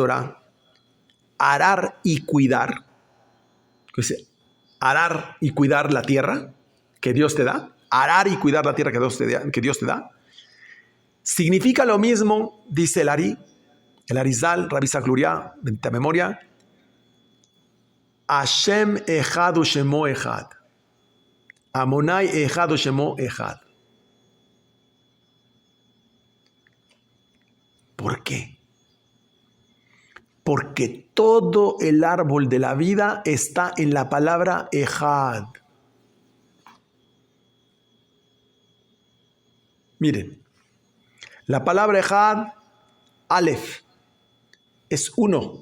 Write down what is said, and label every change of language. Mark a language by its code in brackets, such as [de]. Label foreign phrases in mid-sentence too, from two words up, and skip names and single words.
[es] Torah, arar y cuidar, dice, arar y cuidar la tierra que Dios te da, arar y cuidar la tierra que Dios te da, significa lo mismo, dice el Ari, el Arizal, Rabbi Zakluria, de memoria, [he] השם אחד ושמו אחד, אמונאי אחד ושמו אחד. [es] ¿Por qué? Porque todo el árbol de la vida está en la palabra echad. Miren, la palabra echad, Aleph, es uno.